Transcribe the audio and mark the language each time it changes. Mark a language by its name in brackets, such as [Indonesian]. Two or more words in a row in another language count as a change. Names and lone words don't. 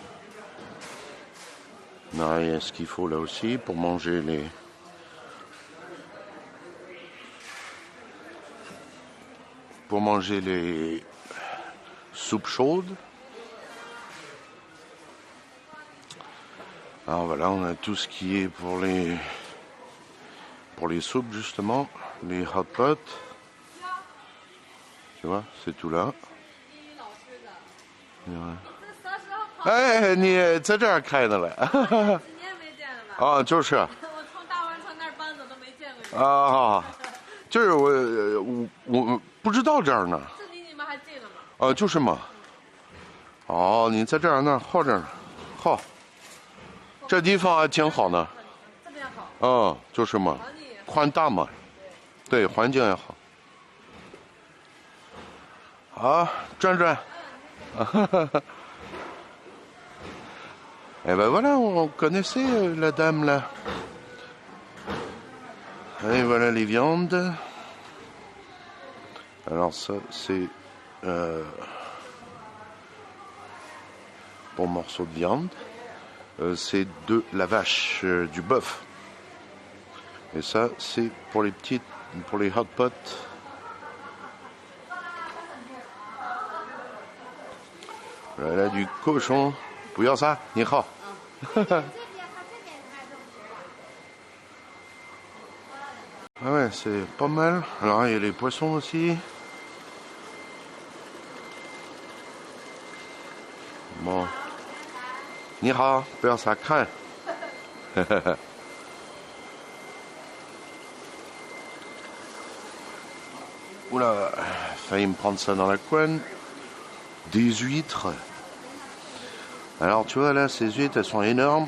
[French] Non, il y a ce qu'il faut là aussi pour manger les soupes chaudes. Alors voilà, on a tout ce qui est pour les soupes justement, les [English] hot pots. [French] Tu vois, c'est tout là. [Chinese] 哎，你在这儿开的嘞？几年没见了吧？啊，就是。我从大湾城那儿搬走都没见过你。啊，就是我不知道这儿呢。这离你们还近了吗？就是嘛。哦，你在这儿那好着呢，好。这地方还挺好呢。这边好。就是嘛，宽大嘛，对，环境也好。好，转转。 [French] Et ben voilà, on connaissait la dame là. Et voilà les viandes. Alors ça c'est bon morceau de viande. C'est de la vache, du bœuf. Et ça c'est pour les [English] hot pots. [French] Voilà du cochon. [Chinese] 不要ça，你好。 [French] Ah ouais, c'est pas mal. Alors il y a les poissons aussi. Bon. [Chinese] 你好，不要 ça看。 [French] Oula, failli me prendre ça dans la couenne. Des huîtres. Alors tu vois là, ces huîtres elles sont énormes.